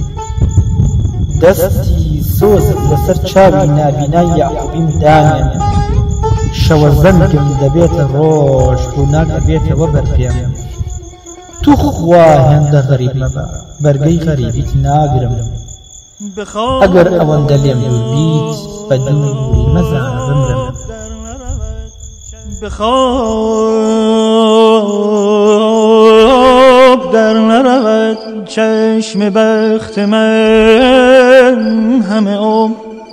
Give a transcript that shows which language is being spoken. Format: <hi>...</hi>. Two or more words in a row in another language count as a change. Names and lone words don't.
<ckb>دەستی سۆزت لەسەر چاوی نابینای یعقوبیم دانێن شەوە زەنگم دەبێتە ڕۆژ ڕووناک ئەبێتەوە بەرپێم تو خوا هێندە غەریب مەبە بەرگەی غەریبیت ناگرم ئەگەر ئەوەندە لێم دوور بیت بە دووری مەزانە بمرم</ckb> <fa>بخواب در نرود چشم بخت من همه عمر</fa>